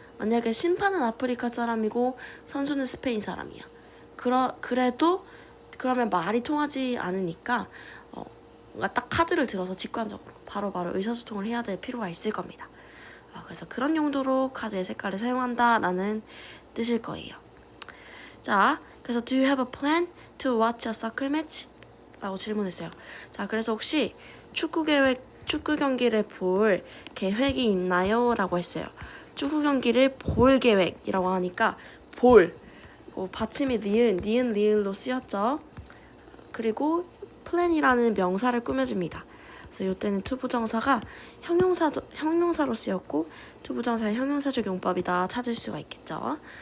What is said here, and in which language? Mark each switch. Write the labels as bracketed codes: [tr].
[ko] 만약에 심판은 아프리카 사람이고 선수는 스페인 사람이야. 그래도 그러면 말이 통하지 않으니까 뭔가 딱 카드를 들어서 직관적으로 바로바로 의사소통을 해야 될 필요가 있을 겁니다. 그래서 그런 용도로 카드의 색깔을 사용한다라는 뜻일 거예요. [en] 자, 그래서 do you have a plan to watch a soccer match? [ko] 라고 질문했어요. 자, 그래서 혹시 축구 경기를 볼 계획이 있나요? 라고 했어요. 축구 경기를 볼 계획이라고 하니까 볼, 받침이 니은 리을로 쓰였죠. 그리고 plan이라는 명사를 꾸며줍니다. 그래서 이때는 투부정사가 형용사로 쓰였고 투부정사의 형용사적 용법이다 찾을 수가 있겠죠.